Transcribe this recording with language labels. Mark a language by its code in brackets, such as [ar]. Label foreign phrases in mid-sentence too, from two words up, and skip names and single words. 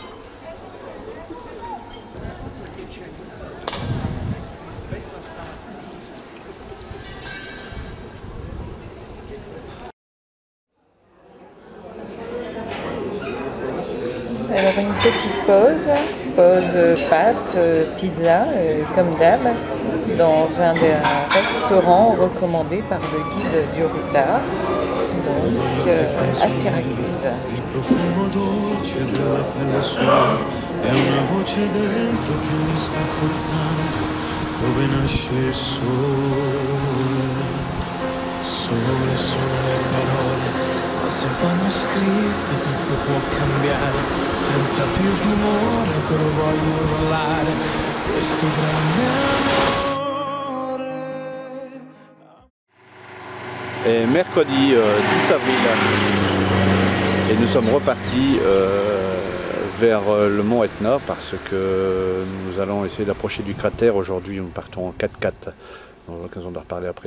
[fr] Alors une petite pause pâtes, pizza, comme d'hab, dans un des restaurants recommandés par le guide du routard, donc à Syracuse. [it] Il profumo dolce della pelle sua è una voce dentro che mi sta portando dove nasce il sole. Sole sono le parole, ma se vanno scritte tutto può cambiare. Senza più timore te lo voglio urlare, questo grande amore. [fr] Et mercredi 10 avril, et nous sommes repartis vers le mont Etna parce que nous allons essayer d'approcher du cratère. Aujourd'hui nous partons en 4x4, on aura l'occasion de reparler après.